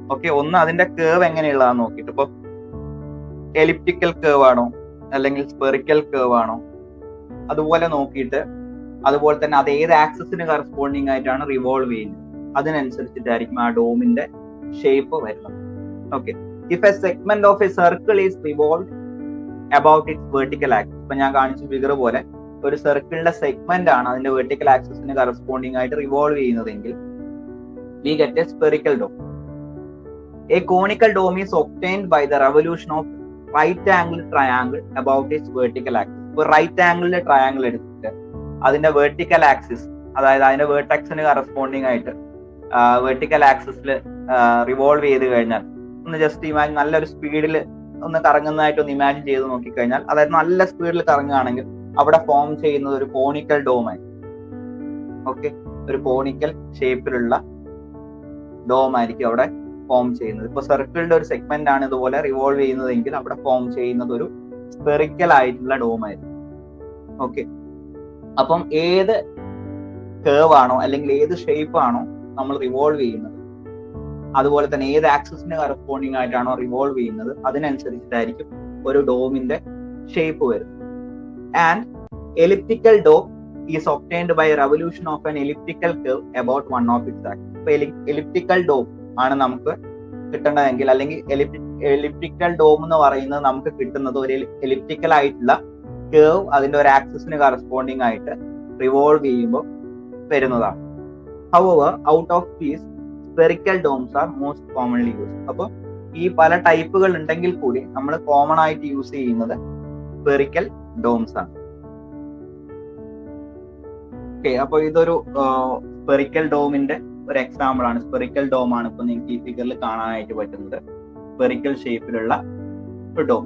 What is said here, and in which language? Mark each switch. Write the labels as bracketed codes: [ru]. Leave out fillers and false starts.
[ml] Okay, ഒന്ന് അതിന്റെ curve എങ്ങനെയുള്ളതാന്ന് നോക്കിയിട്ട്, ഇപ്പൊ എലിപ്റ്റിക്കൽ കേർവ് ആണോ അല്ലെങ്കിൽ സ്പെറിക്കൽ കേർവ് ആണോ അതുപോലെ നോക്കിയിട്ട്, അതുപോലെ തന്നെ അത് ഏത് ആക്സിസിന് കറസ്പോണ്ടിങ് ആയിട്ടാണ് റിവോൾവ് ചെയ്യുന്നത്, അതിനനുസരിച്ചിട്ടായിരിക്കും ആ ഡോമിന്റെ ഷേപ്പ് വരുന്നത്. [en] okay, if a segment of a circle is revolve about its vertical axis, [ml] ഇപ്പൊ ഞാൻ കാണിച്ച ഫിഗർ പോലെ ഒരു സർക്കിളിന്റെ സെഗ്മെന്റ് ആണ് അതിന്റെ വെർട്ടിക്കൽ ആക്സിസിന് കറസ്പോണ്ടിങ് ആയിട്ട് റിവോൾവ് ചെയ്യുന്നതെങ്കിൽ [en] we get a spherical dome. A conical dome is obtained by the revolution of right angle triangle about its vertical axis. [ml] ഇപ്പൊ റൈറ്റ് ആംഗിളിലെ ട്രയാങ്കിൾ എടുത്തിട്ട് അതിന്റെ വെർട്ടിക്കൽ ആക്സിസ്, അതായത് അതിന്റെ വേർട്ടെക്സിന് കറസ്പോണ്ടിങ് ആയിട്ട് വെർട്ടിക്കൽ ആക്സിസിൽ റിവോൾവ് ചെയ്ത് കഴിഞ്ഞാൽ, ഒന്ന് ജസ്റ്റ് ഇമാജിൻ നല്ലൊരു സ്പീഡിൽ ഒന്ന് കറങ്ങുന്നതായിട്ട് ഒന്ന് ഇമാജിൻ ചെയ്ത് നോക്കിക്കഴിഞ്ഞാൽ, അതായത് നല്ല സ്പീഡിൽ കറങ്ങുകയാണെങ്കിൽ അവിടെ ഫോം ചെയ്യുന്നത് ഒരു കോണിക്കൽ ഡോം ആയിരിക്കും. ഓക്കെ, ഒരു കോണിക്കൽ ഷേപ്പിലുള്ള ഡോം ആയിരിക്കും അവിടെ ഫോം ചെയ്യുന്നത്. ഇപ്പൊ സർക്കിളിന്റെ ഒരു സെഗ്മെന്റ് ആണ് ഇതുപോലെ റിവോൾവ് ചെയ്യുന്നതെങ്കിൽ അവിടെ ഫോം ചെയ്യുന്നത് ഒരു സ്പെറിക്കൽ ആയിട്ടുള്ള ഡോം ആയിരിക്കും. ഓക്കെ, അപ്പം ഏത് കേർവ് ആണോ അല്ലെങ്കിൽ ഏത് ഷേപ്പ് ആണോ നമ്മൾ റിവോൾവ് ചെയ്യുന്നത്, അതുപോലെ തന്നെ ഏത് ആക്സിസിന് കറസ്പോണ്ടിങ് ആയിട്ടാണോ റിവോൾവ് ചെയ്യുന്നത്, അതിനനുസരിച്ചിട്ടായിരിക്കും ഒരു ഡോമിന്റെ ഷേപ്പ് വരുന്നത്. [en] And elliptical dome is obtained by a revolution of an elliptical curve about one of its axes. [ml] ഇപ്പൊ എലിപ്റ്റിക്കൽ ഡോം ആണ് നമുക്ക് കിട്ടേണ്ടതെങ്കിൽ, അല്ലെങ്കിൽ എലിപ്റ്റിക്കൽ ഡോം എന്ന് പറയുന്നത് നമുക്ക് കിട്ടുന്നത് ഒരു എലിപ്റ്റിക്കൽ ആയിട്ടുള്ള കേർവ് അതിന്റെ ഒരു ആക്സിസിന് കറസ്പോണ്ടിങ് ആയിട്ട് റിവോൾവ് ചെയ്യുമ്പോൾ വരുന്നതാണ്. [en] However, out of these, spherical domes are most commonly used. [ml] അപ്പോൾ ഈ പല ടൈപ്പുകൾ ഉണ്ടെങ്കിൽ കൂടി നമ്മൾ കോമൺ ആയിട്ട് യൂസ് ചെയ്യുന്നത് സ്പെറിക്കൽ ഡോംസ് ആണ്. ഓക്കെ, അപ്പൊ ഇതൊരു സ്പെറിക്കൽ ഡോമിന്റെ ഒരു എക്സാമ്പിൾ ആണ്. സ്പെറിക്കൽ ഡോം ആണ് ഇപ്പൊ നിങ്ങൾക്ക് ഈ ഫിഗറിൽ കാണാനായിട്ട് പറ്റുന്നത്, സ്പെറിക്കൽ ഷേപ്പിലുള്ള ഒരു ഡോം.